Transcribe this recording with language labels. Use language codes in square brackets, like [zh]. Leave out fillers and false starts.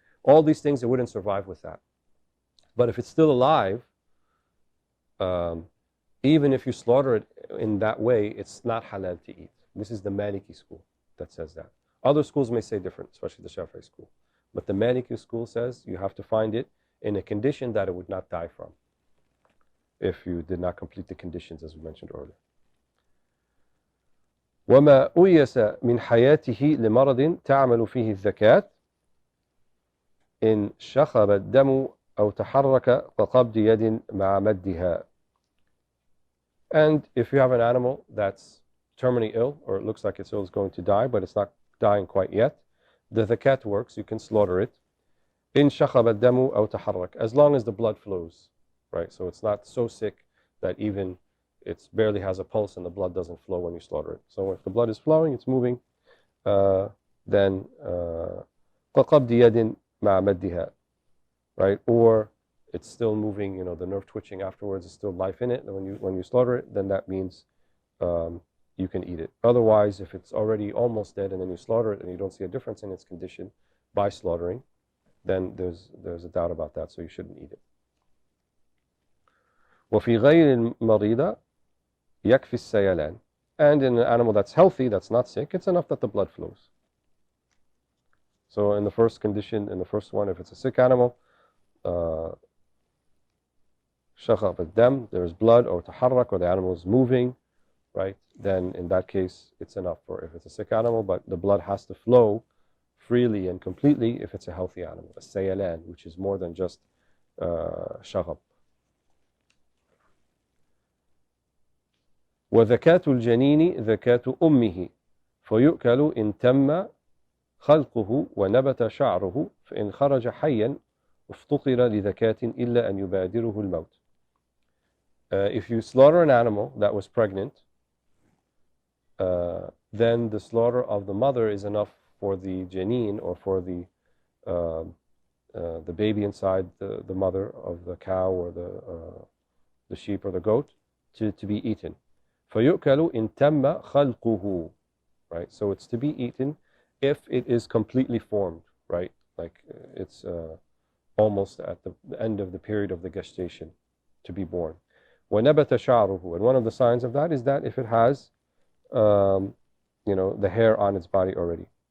[en] All these things, it wouldn't survive with that. But if it's still alive, even if you slaughter it in that way, it's not halal to eat. This is the Maliki school that says that. Other schools may say different, especially the Shafi'i school. But the Maliki school says you have to find it in a condition that it would not die from, if you did not complete the conditions as we mentioned earlier. [ar] وما أُيَسَ من حياته لمرض تعمل فيه الذكاة إن شخب الدم أو تحرك كقبض يد مع مدها. [en] And if you have an animal that's terminally ill, or it looks like it's going to die, but it's not dying quite yet, the zakat works. You can slaughter it. [ar] إن شخب الدم أو تحرك, [en] as long as the blood flows, right? So it's not so sick that even it barely has a pulse and the blood doesn't flow when you slaughter it. So if the blood is flowing, it's moving, then [ar] كقبض يد مع مدها, [en] right? Or it's still moving, the nerve twitching afterwards is still life in it. And when you slaughter it, then that means you can eat it. Otherwise, if it's already almost dead and then you slaughter it and you don't see a difference in its condition by slaughtering, then there's a doubt about that, so you shouldn't eat it. [ar] وفي غير المريضة يكفي السيلان. [en] And in an animal that's healthy, that's not sick, it's enough that the blood flows. So in the first condition, in the first one, if it's a sick animal, [ar] شخب الدم, [en] there's blood, or [ar] تحرك, [en] or the animal is moving, right? Then in that case, it's enough for if it's a sick animal, but the blood has to flow freely and completely if it's a healthy animal. A sayalan, which is more than just شغب. [ar] وذكاة الجنين ذكاة أمه فيؤكل إن تم خلقه ونبت شعره فإن خرج حيا افتقر لذكاة إلا أن يبادره الموت. [en] If you slaughter an animal that was pregnant, then the slaughter of the mother is enough for the janeen, or for the baby inside the mother of the cow or the sheep or the goat to be eaten. [ar] فَيُؤْكَلُ إِن تَمَّ خَلْقُهُ, [en] right? So it's to be eaten if it is completely formed, right? Like it's almost at the end of the period of the gestation to be born. [ar] وَنَبَتَ شَعْرُهُ, [en] and one of the signs of that is that if it has the hair on its body already.